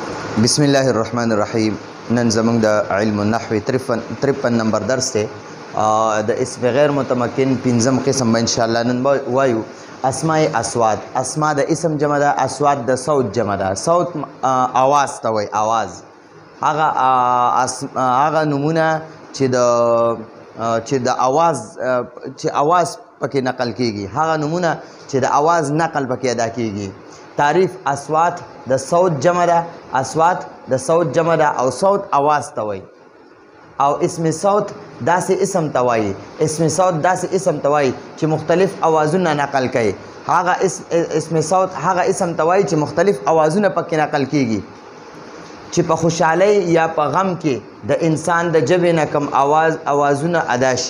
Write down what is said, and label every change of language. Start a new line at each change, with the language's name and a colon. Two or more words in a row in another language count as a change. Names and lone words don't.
Arabic: بسم الله الرحمن الرحیم.
Pashto: نن زمونږ د علم النحو 53 نمبر درس دی. د اسم غیر متمکن پنځم قسم به انشاءالله نن وایو. اسماء اصوات. اسماء د اسم جمع ده، اصوات د صوت جمع ده. صوت آواز ته وایي، آواز. هغه نمونه چې د آواز پکې نقل کیږي، هغه نمونه چې د آواز نقل پکې ادا کیږي. تعریف: اصوات د صوت جمع ده، اصوات د صوت جمع ده او صوت آواز ته وایي. او اسم صوت داسې اسم ته وایي، اسم صوت داسې اسم ته وایي چې مختلف آوازونه نقل کوي. هغه اسم صوت هغه اسم ته وایي چې مختلف آوازونه پکې نقل کیږي، چې په خوشحالۍ یا په غم کې د انسان د ژبې نه کم آوازونه ادا شي.